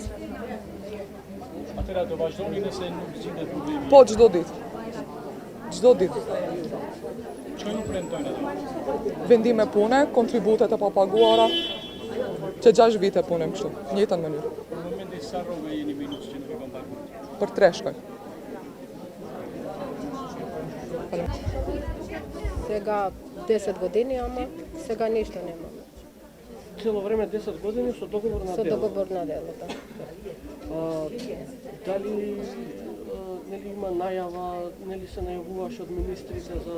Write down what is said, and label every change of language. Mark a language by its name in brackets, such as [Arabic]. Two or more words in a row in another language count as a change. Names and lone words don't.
[Albanian] Atëra do vazhdoni nëse nuk zgjidhet problemi. Po, çdo ditë. Çdo ditë. Çfarë nuk premtojnë ato? Vendime pune, kontributet e papaguara, që 6 vite punem kështu, njëjtën mënyrë. Në momentin sa rrogë jeni minus që nuk e kam paguar. Për 3 shkoj. [Macedonian] Сега 10 години, ама сега нищо нема. Цело време 10 години со договор на Со дело. договор на дело, да. Дали нели има најава, нели се најавуваше од министрите за